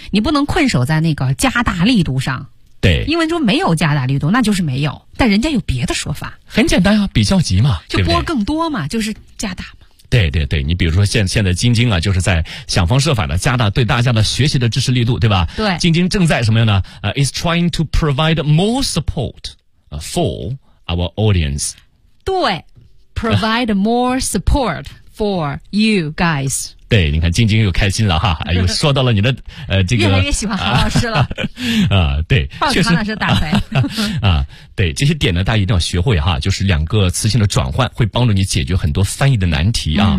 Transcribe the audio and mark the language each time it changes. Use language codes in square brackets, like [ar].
[zh] 你不能困守在那个加大力度上。对，英文中没有加大力度，那就是没有。但人家有别的说法。很简单啊，比较级嘛，就拨更多嘛，就是加大嘛。对对对，你比如说现在京京啊，就是在想方设法的加大对大家的学习的支持力度，对吧？对，京京正在什么样呢？ [en] is trying to provide more support for our audience。对 ，provide more support for you guys。 [zh] 对，你看晶晶又开心了哈，哎，又说到了你的这个越来越喜欢韩老师了对，确实韩老师打牌对，这些点呢，大家一定要学会哈，就是两个词性的转换会帮助你解决很多翻译的难题啊。